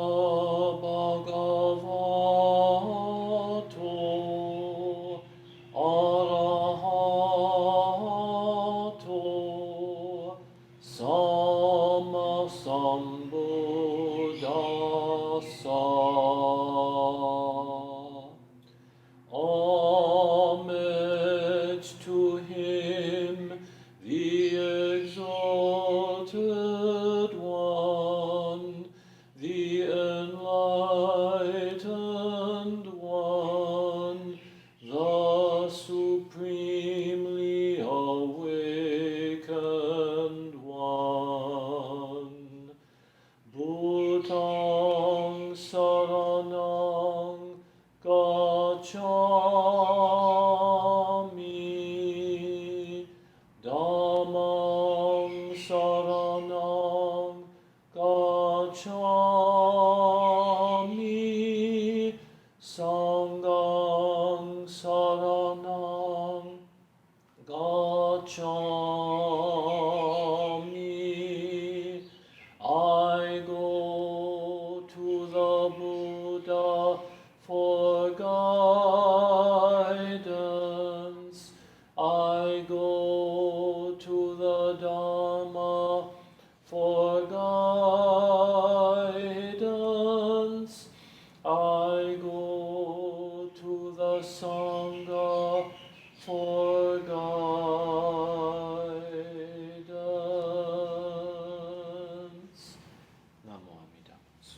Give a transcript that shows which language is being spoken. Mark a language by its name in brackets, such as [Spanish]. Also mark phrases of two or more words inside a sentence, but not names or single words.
[Pali] bhagavato arahato samma sambuddhassa. [English] Homage to him, the exalted one, the enlightened one, the supremely awakened one. [Pali] Bhutang saranang gacchami, dhammang saranang gacchami, sanghang saranang gacchami. [English] I go to the Buddha for guidance. I go to the Dharma for guidance. I go to the Sangha for guidance. [Japanese] Namo Amida Butsu.